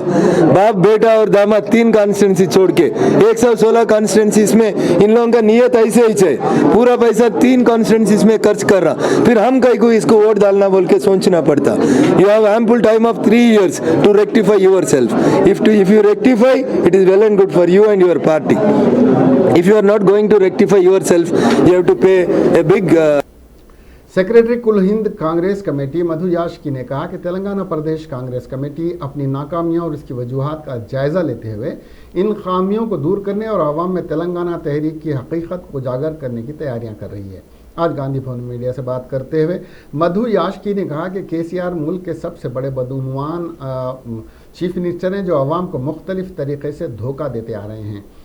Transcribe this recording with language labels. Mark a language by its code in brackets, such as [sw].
[hi] बाप बेटा और दामाद 3 कॉन्स्टिट्यूंसी छोड़ के 116 कॉन्स्टिट्यूंसीज में इन लोगों का नियत ऐसे ही है, पूरा पैसा 3 कॉन्स्टिट्यूंसीज में खर्च कर रहा, फिर हम कहीं को इसको वोट डालना बोल के सोचना पड़ता। [en] You have ample time of 3 years to rectify yourself. If you rectify, it is well and good for you and your party. If you are not going to rectify yourself, you have to pay a big [hi] secretary कुल Hind Congress committee मधु याशकी ने कहा कि तेलंगाना प्रदेश Congress committee अपनी नाकामियों और इसकी वजूहात का जायजा लेते हुए इन खामियों को दूर करने और आवाम में तेलंगाना तहरीक की हकीकत को उजागर करने की तैयारियां कर रही है। आज गांधी भवन में मीडिया से बात करते हुए मधु याशकी ने कहा कि केसीआर मुल्क के सबसे बड़े बदूनवान चीफ मिनिस्टर हैं जो आवाम को मुख्तलिफ तरीके से धोखा देते आ रहे हैं।